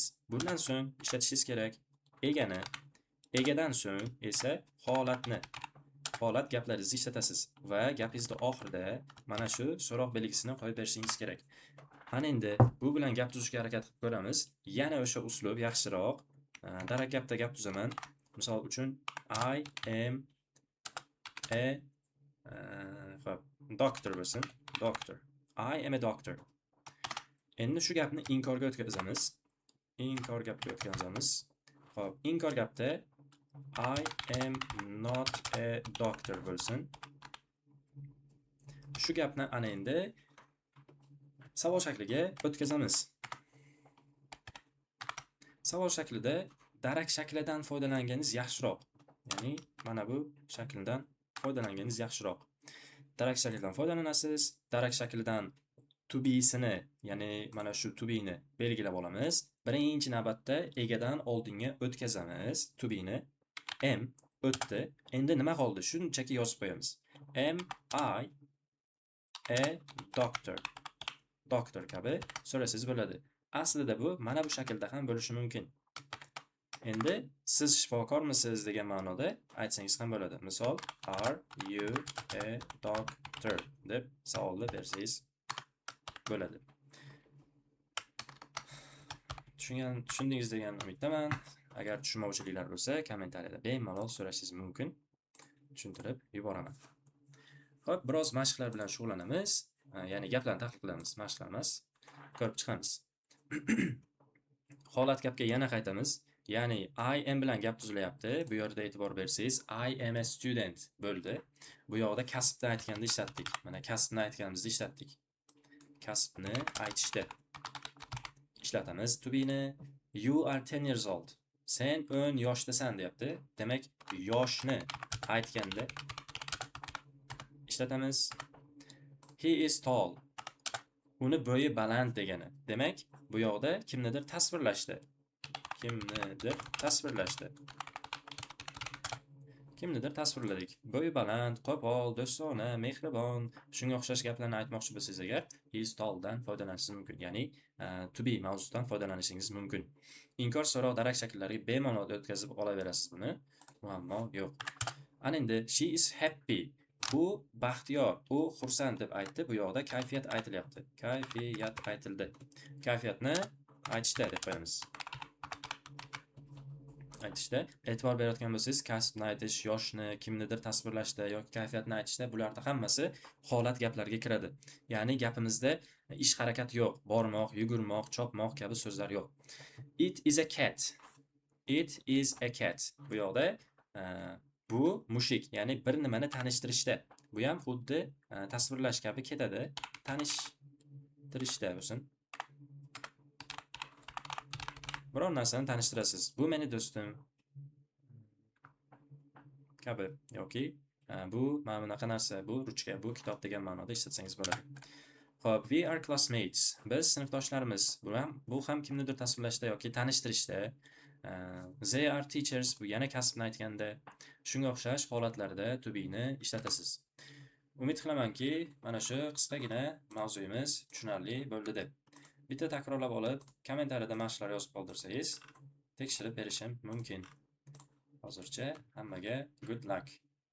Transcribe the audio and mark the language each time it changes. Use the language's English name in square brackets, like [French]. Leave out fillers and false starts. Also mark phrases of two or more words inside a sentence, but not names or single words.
[Uzbek] Bundan so'ng ishlatishingiz kerak egani, egadan so'ng esa holatni. Holat gaplaringizni ishlatasiz va gapingizning oxirida mana shu so'roq belgisini qo'yib berishingiz kerak. Ana endi bu bilan gap tuzishga harakat qilib ko'ramiz. Yana o'sha uslub yaxshiroq. Darak gapda gap tuzaman. Misol uchun [English] I am a doctor [Uzbek] bo'lsin. Doctor. [English] I am a doctor. [Uzbek] Endi shu gapni inkorga o'tkazamiz. Inkor gapga o'tkazamiz. Xo'p, inkor gapda [English] I am not a doctor [Uzbek] bo'lsin. Shu gapni ana endi savol shakliga o'tkazamiz. Savol shaklida darak shaklidan foydalanganingiz yaxshiroq. Ya'ni mana bu shakldan foydalanganingiz yaxshiroq. Darak shaklidan foydalanasiz. Darak shaklidan [English] to be'sini, [Uzbek] ya'ni mana shu [English] to be'ni [Uzbek] belgilab olamiz. Birinchi navbatda egadan oldinga o'tkazamiz. [English] To be'ni [Uzbek] M o'tdi. Endi nima qoldi? Shunchaki yozib qo'yamiz. [English] Am I a doctor? [Uzbek] Doctor kabi so'rasangiz bo'ladi. Aslida bu mana bu shaklda ham bo'lishi mumkin. Endi siz shifokormisiz degan ma'noda aytsangiz ham bo'ladi. Misol, [English] are you a doctor [Uzbek] deb savolni bersangiz bo'ladi. Tushundingiz degan umiddaman. Agar tushunmovchiliklar bo'lsa, kommentariyada bemalol so'rashingiz mumkin. Tushuntirib yuboraman. Xo'p, biroz mashqlar bilan shug'ullanamiz. Ya'ni gaplarni tahlil qilamiz, mashqlar emas. Ko'rib chiqamiz. Holat gapga yana qaytamiz. Ya'ni [English] I am [Uzbek] bilan gap tuzilyapti. Bu yerda e'tibor bersangiz, [English] I am a student bo'ldi. [Uzbek] Bu yoqda kasbni aytganda ishlatdik. Mana kasbni aytganimizda ishlatdik. Kasbni aytishda ishlatamiz. [English] To be'ni you are 10 years old. [Uzbek] Sen 10 yoshdasan deyapti. Demak, yoshni aytganda ishlatamiz. [English] He is tall. [Uzbek] Uni bo'yi baland degani. Demak, bu yoqda kimnidir tasvirlashdi. Kimnidir tasvirladik. Bo'yi baland, qo'pol, do'stona, mehribon, shunga o'xshash gaplarni aytmoqchi bo'lsangiz agar, [English] he is tall [Uzbek] dan foydalanishingiz mumkin. Ya'ni [English] to be [Uzbek] mavzusidan foydalanishingiz mumkin. Inkor so'roq darak shakllariga bemalol o'tkazib olaverasiz buni. Muammo yo'q. Ana endi [English] she is happy. [Uzbek] Bu baxtiyor, u xursand deb aytdi. Bu yoqda kayfiyat aytilyapti. Kayfiyat aytildi. Kayfiyatni aytishda deb qo'yamiz. Aytishda e'tibor berayotgan bo'lsangiz, kasbni aytish, yoshni, kimnidir tasvirlashda yoki kayfiyatni aytishda bularda hammasi holat gaplarga kiradi. Ya'ni gapimizda ish harakat yo'q, bormoq, yugurmoq, chopmoq kabi so'zlar yo'q. [English] It is a cat. It is a cat. [Uzbek] Bu yoqda bu mushuk, ya'ni bir nimani tanishtirishda. Bu ham xuddi tasvirlash kabi ketadi. Tanishtirishda bo'lsin. Biror narsani tanishtirasiz. Bu meni do'stim kabi yoki bu mana bunaqa narsa, bu ruchka, bu kitob degan ma'noda ishlatsangiz bo'ladi. Xo'p, [English] we are classmates. [Uzbek] Biz sinfdoshlarimiz. Bu ham kimnidir tasvirlashda yoki tanishtirishda. [English] They are teachers. [Uzbek] Bu yana kasbni aytganda. Shunga o'xshash holatlarda [English] to be'ni [Uzbek] ishlatasiz. Umid qilamanki, mana shu qisqagina mavzuyimiz tushunarli bo'ldi deb. Bitta takrorlab olib, kommentariyada mashqlar yozib qoldirsangiz, tekshirib berishim mumkin. Hozircha hammaga [English] good luck.